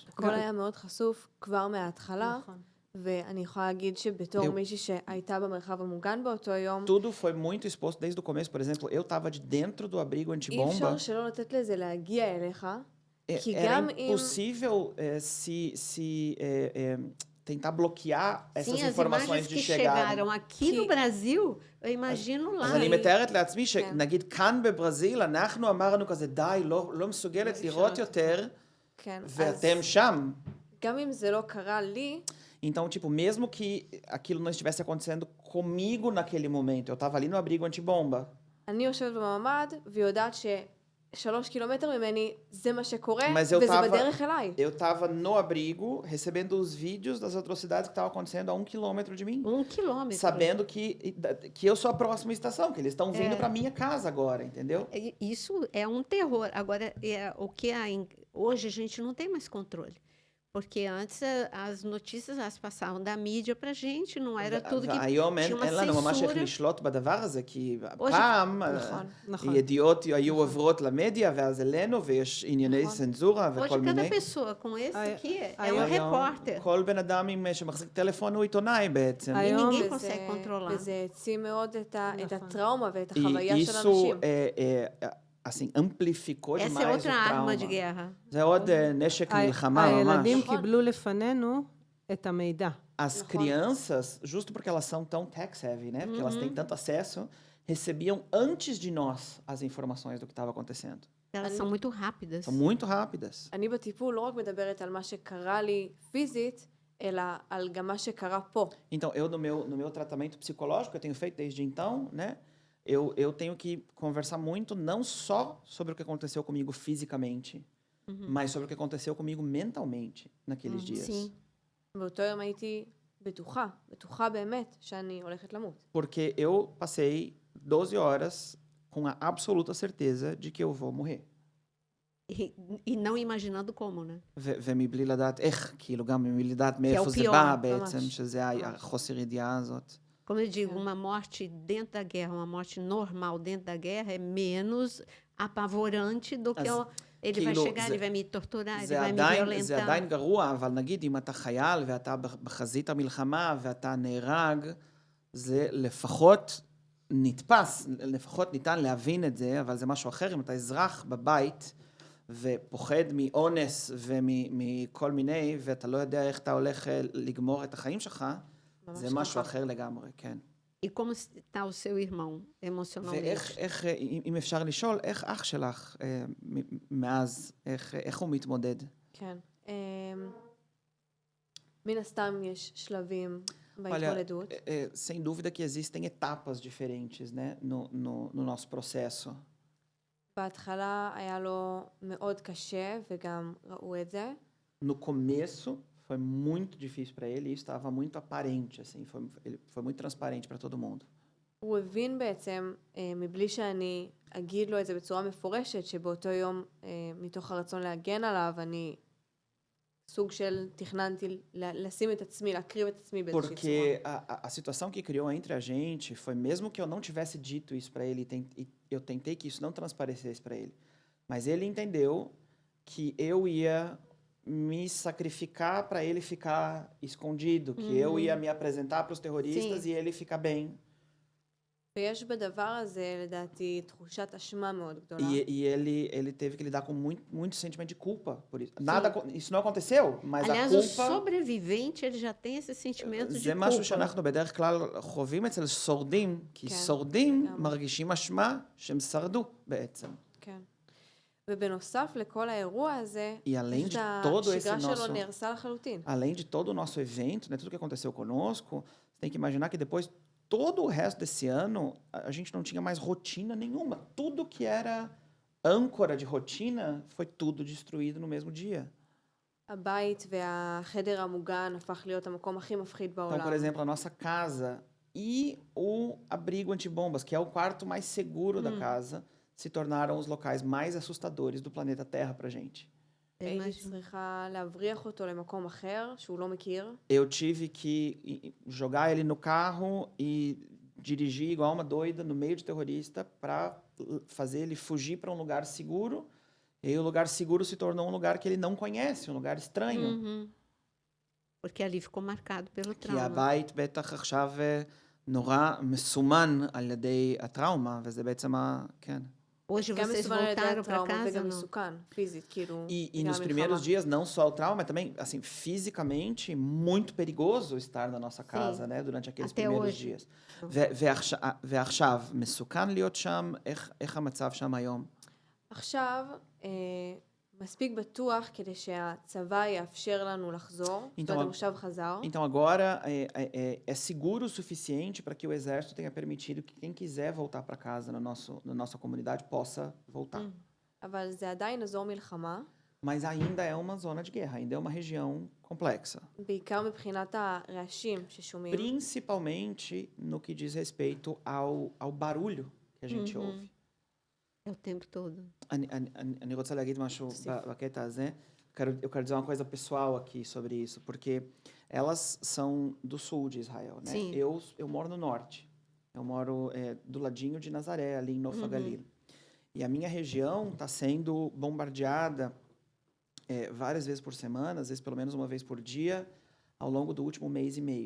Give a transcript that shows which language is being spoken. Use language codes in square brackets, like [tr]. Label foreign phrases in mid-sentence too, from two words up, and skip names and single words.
[he] הכל היה מאוד חשוף כבר מההתחלה, ואני יכולה להגיד שבתור מישהי שהייתה במרחב המוגן באותו יום, [pt] Tudo foi muito exposto desde o começo. Por exemplo, eu estava de dentro do abrigo [he] אי [pt] antibomba. [he] אפשר שלא לתת לזה להגיע אליך, כי [pt] Era [he] גם אם... [pt] impossível tentar bloquear essas Sim, as informações imagens de que chegarem. chegaram aqui no Brasil, eu imagino lá. [he] אז אני מתארת לעצמי שנגיד כאן בברזיל, אנחנו אמרנו כזה, די, לא מסוגלת לראות יותר, כן, ואתם שם. גם אם זה לא קרה לי, [pt] Então, tipo, mesmo que aquilo não estivesse acontecendo comigo naquele momento, eu estava ali no abrigo antibomba. [he] אני יושבת בממ"ד ויודעת ש3 קילומטר ממני זה מה שקורה, [pt] Mas eu [he] וזה [pt] tava, [he] בדרך אליי. [pt] eu estava no abrigo, recebendo os vídeos das atrocidades que estavam acontecendo a 1 quilômetro de mim. 1 quilômetro. Sabendo que eu sou a próxima estação, que eles estão vindo para minha casa agora, entendeu? Isso é um terror. Agora, o que hoje a gente não tem mais controle. Porque antes as notícias elas passavam da mídia pra gente, não era tudo que [he] והיום [pt] tinha uma [he] אין לנו ממש איך [pt] censura. [he] לשלוט בדבר הזה, כי [pt] Hoje- [he] פעם נכון. ידיעות היו עוברות למדיה ואז אלינו, ויש ענייני נכון. צנזורה [pt] Hoje [he] וכל [pt] cada [he] מיני. [pt] pessoa com esse aqui é um [he] היום- [pt] repórter. [he] כל בן אדם שמחזיק טלפון הוא עיתונאי בעצם. היום- [pt] ninguém [he] וזה- [pt] consegue controlar. [he] וזה העצים מאוד את נכון. הטראומה ואת [pt] E [he] החוויה של [pt] isso, [he] אנשים. [pt] assim, amplificou Essa é demais outra o arma trauma. de guerra. [he] זה עוד נשק מלחמה ממש. הילדים נכון. קיבלו לפנינו את המידע. [pt] As crianças, justo porque elas são tão tech-savvy, né? Porque elas têm tanto acesso, recebiam antes de nós as informações do que estava acontecendo. Elas são muito rápidas. São muito rápidas. [he] אני בטיפול לא רק מדברת על מה שקרה לי פיזית, אלא על גם מה שקרה פה. [pt] Então, eu no meu tratamento psicológico que eu tenho feito desde então, né? Eu tenho que conversar muito não só sobre o que aconteceu comigo fisicamente, mas sobre o que aconteceu comigo mentalmente naqueles dias. Sim. [he] באותו יום הייתי בטוחה באמת שאני הולכת למות. [pt] Porque eu passei 12 horas com a absoluta certeza de que eu vou morrer. E não imaginando como, né? [he] ומבלי לדעת איך, כאילו גם מבלי לדעת מאיפה זה [pt] פיור, [he] בא ממש. בעצם, שזה החוסר ידיעה הזאת. [pt] Como eu digo, uma morte dentro da guerra, uma morte normal dentro da guerra é menos apavorante do que ele vai [he] כאילו, [pt] chegar, ele vai me torturar, ele [he] זה [pt] vai me [he] זה עדיין [pt] violentar. [he] גרוע, אבל נגיד אם אתה חייל ואתה בחזית המלחמה ואתה נהרג, זה לפחות נתפס, לפחות ניתן להבין את זה, אבל זה משהו אחר. אם אתה אזרח בבית ופוחד מאונס ומכל מיני, ואתה לא יודע איך אתה הולך לגמור את החיים שלך, זה משהו אחר לגמרי, כן. [pt] E como está o seu irmão emocionalmente? [he] ואיך, אם אפשר לשאול, איך אח שלך מאז, איך הוא מתמודד? כן. מן הסתם יש שלבים [pt] Olha, [he] בהתמודדות. [pt] sem dúvida que existem etapas diferentes, né, no nosso processo. [he] בהתחלה היה לו מאוד קשה, וגם ראו את זה. [pt] No começo foi muito difícil para ele, e isso estava muito aparente, assim, ele foi muito transparente para todo mundo. [he] הוא הבין בעצם, מבלי שאני אגיד לו את זה בצורה מפורשת, שבאותו יום, מתוך הרצון להגן עליו, אני סוג של תכננתי לשים את עצמי, להקריב את עצמי באיזושהי צורה. [pt] Porque a situação que criou entre a gente foi, mesmo que eu não tivesse dito isso para ele, e eu tentei que isso não transparecesse para ele, mas ele entendeu que eu ia me sacrificar para ele ficar escondido, que eu ia me apresentar para os terroristas e ele ficar bem. [he] ויש בדבר הזה, לדעתי, תחושת אשמה מאוד גדולה. [pt] E ele teve que lidar com muito sentimento de culpa por isso. Isso não aconteceu, mas Aliás, a o culpa... sobrevivente ele já tem esse sentimento de [he] זה משהו [pt] culpa. [he] שאנחנו בדרך כלל חווים אצל שורדים, כי כן, שורדים גם. מרגישים אשמה שהם שרדו בעצם. כן. ובנוסף לכל האירוע הזה, [pt] E além [he] פשוט [pt] de todo esse [he] השגרה שלו [pt] nosso... [he] נהרסה לחלוטין. [pt] Além de todo o nosso evento, né, tudo que aconteceu conosco, você tem que imaginar que depois, todo o resto desse ano, a gente não tinha mais rotina nenhuma. Tudo que era âncora de rotina foi tudo destruído no mesmo dia. [he] הבית והחדר המוגן הפך להיות המקום הכי מפחיד [pt] Então, [he] בעולם. [pt] por exemplo, a nossa casa e o abrigo antibombas, que é o quarto mais seguro da casa, se tornaram os locais mais assustadores do planeta Terra pra gente. [he] הייתי צריכה להבריח אותו למקום אחר שהוא לא מכיר. [pt] Eu tive que jogar ele no carro e dirigir igual uma doida no meio de terrorista para fazer ele fugir para um lugar seguro. E aí o lugar seguro se tornou um lugar que ele não conhece, um lugar estranho. Porque ali ficou marcado pelo [he] כי [pt] trauma. [he] הבית בטח עכשיו נורא מסומן על ידי הטראומה, וזה בעצם כן. [pt] Hoje [he] גם [pt] vocês [he] מסוכן על ידי [pt] voltaram para [he] הטראומה [pt] casa, [he] וגם [pt] não? [he] מסוכן, פיזית, כאילו, [pt] E [he] בגלל [pt] nos [he] המלחמה. [pt] primeiros dias, não só o trauma, mas também, assim, fisicamente, muito perigoso estar na nossa casa, né? Durante aqueles até primeiros hoje. dias. [he] ועכשיו, מסוכן להיות שם, איך המצב שם היום? עכשיו, מספיק בטוח כדי שהצבא יאפשר לנו לחזור. זאת אומרת, המושב חזר. [pt] Então agora é seguro o suficiente para que o exército tenha permitido que quem quiser voltar para casa na nossa comunidade possa voltar. [he] אבל זה עדיין אזור מלחמה, [pt] Mas ainda é uma zona de guerra, ainda é uma região complexa. [he] בעיקר מבחינת הרעשים ששומעים. [pt] Principalmente no que diz respeito ao barulho que a gente ouve. É o tempo todo. [he] אני רוצה להגיד משהו בקטע הזה. [pt] eu quero dizer uma coisa pessoal aqui sobre isso, porque elas são do sul de Israel, né? Sim. Eu moro no norte. Eu moro do ladinho de Nazaré, ali em Nofa Galil. E a minha região está sendo bombardeada várias vezes por semana, às vezes pelo menos uma vez por dia, ao longo do último mês e meio.